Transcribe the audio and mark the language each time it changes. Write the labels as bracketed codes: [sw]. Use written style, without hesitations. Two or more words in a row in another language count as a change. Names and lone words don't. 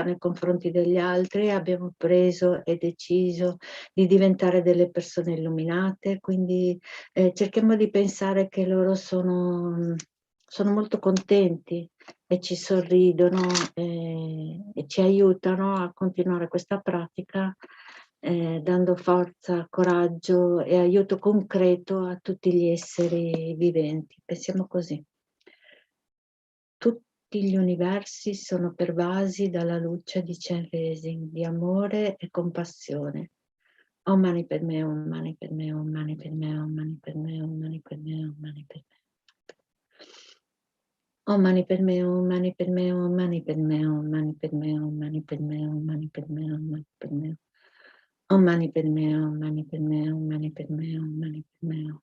[it] nei confronti degli altri, abbiamo preso e deciso di diventare delle persone illuminate, quindi cerchiamo di pensare che loro sono molto contenti e ci sorridono e ci aiutano a continuare questa pratica dando forza, coraggio e aiuto concreto a tutti gli esseri viventi. Pensiamo così. Tutti gli universi sono pervasi dalla luce di Chenrezig, di amore e compassione. [sa] ॐ मणि पद्मे हूँ, मणि पद्मे हूँ, मणि पद्मे हूँ, मणि पद्मे हूँ, मणि पद्मे हूँ, मणि पद्मे हूँ. ॐ मणि पद्मे हूँ, मणि पद्मे हूँ, मणि पद्मे हूँ, मणि पद्मे हूँ, मणि पद्मे हूँ, मणि पद्मे हूँ, मणि पद्मे हूँ. ॐ मणि पद्मे हूँ, मणि पद्मे हूँ, मणि पद्मे हूँ, मणि पद्मे हूँ.